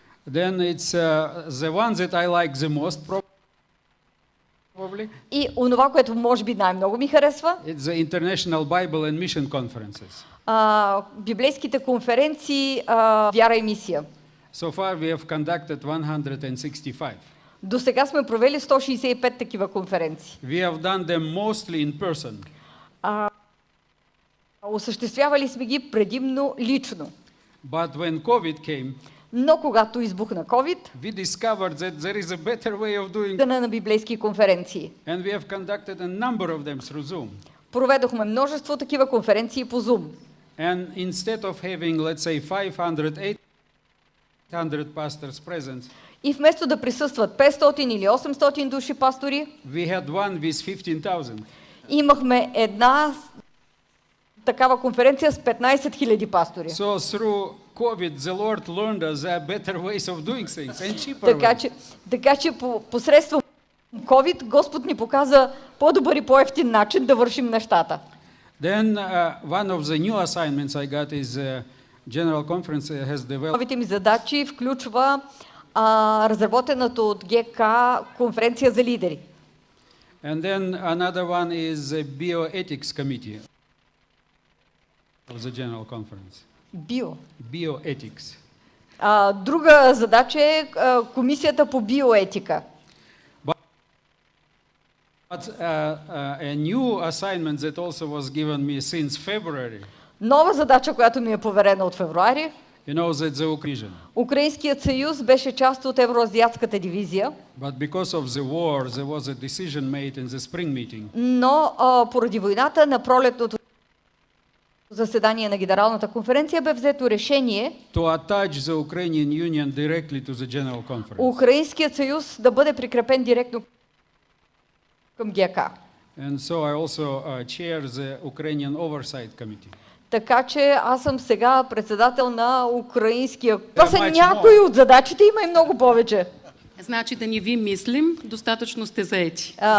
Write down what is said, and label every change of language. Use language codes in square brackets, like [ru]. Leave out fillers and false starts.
[en] Then it's the one that I like the most, probably. [bg] И онова, което може би най-много ми харесва, [en] It's the International Bible and Mission Conferences. [bg] библейските конференции, вяра и мисия. [en] So far we have conducted 165. [bg] До сега сме провели 165 такива конференции. [en] We have done them mostly in person. [bg] Осъществявали сме ги предимно лично. [en] But when COVID came, [bg] Но когато избухна COVID, [en] we discovered that there is a better way of doing, [bg] на библейски конференции. [en] and we have conducted a number of them through Zoom. [bg] Проведохме множество такива конференции по Zoom. [en] And instead of having, let's say, 500, 800 pastors present, [bg] И вместо да присъстват 500 или 800 души пастори, [en] we had one with 15,000. [bg] имахме една такава конференция с 15 000 пастори. [en] So through COVID, the Lord learned us there are better ways of doing things and cheaper ways. [bg] Така че посредством COVID Господ ни показа по-добър и по-евтин начин да вършим нещата. [en] Then one of the new assignments I got is General Conference has developed. [bg] Новите ми задачи включва разработената от ГК конференция за лидери. [en] And then another one is the Bioethics Committee of the General Conference. Bioethics. [bg] Друга задача е комисията по биоетика. [en] But a new assignment that also was given me since February. [bg] Нова задача, която ми е поверена от февруари. [en] You know that the Ukrainian. [bg] Украинският съюз беше част от Евроазиатската дивизия. [en] But because of the war, there was a decision made in the spring meeting. [bg] Но поради войната на пролетното заседание на Генералната конференция бе взето решение [en] To attach the Ukrainian Union directly to the General Conference. [bg] Украинският съюз да бъде прикрепен директно към ГК. [en] And so I also chair the Ukrainian Oversight Committee. [bg] Така че аз съм сега председател на украинския. Това са [en] much [bg] някои от задачите, има и много повече. Значи да не ви мислим, достатъчно сте заети.